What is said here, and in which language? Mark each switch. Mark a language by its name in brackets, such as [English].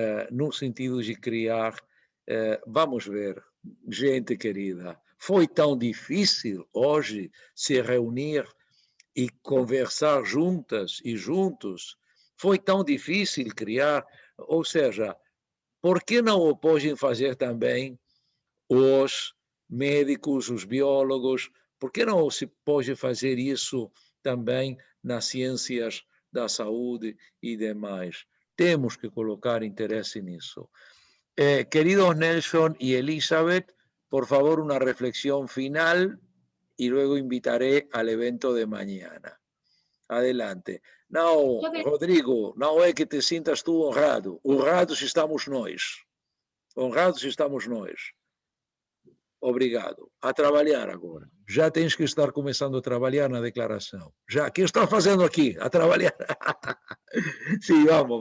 [Portuguese] no sentido de criar, vamos ver, gente querida, foi tão difícil hoje se reunir e conversar juntas e juntos, foi tão difícil criar, ou seja, por que não o podem fazer também os médicos, os biólogos? Por que não se pode fazer isso também nas ciências da saúde e demais? Temos que colocar interesse nisso. [Spanish] Queridos Nelson y Elizabeth, por favor, una reflexión final y luego invitaré al evento de mañana. Adelante. [Portuguese] Não, Rodrigo, não é que te sintas tu honrado. Honrados estamos nós. Honrados estamos nós. Obrigado. A trabalhar agora. Já tens que estar começando a trabalhar na declaração. Já. O que estás fazendo aqui? A trabalhar. Sim, vamos.